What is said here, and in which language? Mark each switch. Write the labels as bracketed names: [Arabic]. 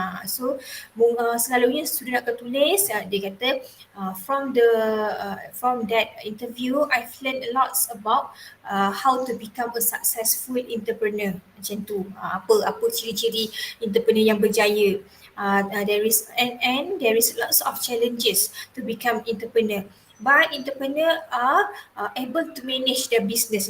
[Malay] So selalunya student akan tulis, dia kata [English] from that interview I've learned a lot about how to become a successful entrepreneur. [Malay] Macam tu. Apa ciri-ciri entrepreneur yang berjaya. [English] There is lots of challenges to become entrepreneur. But entrepreneur are able to manage their business.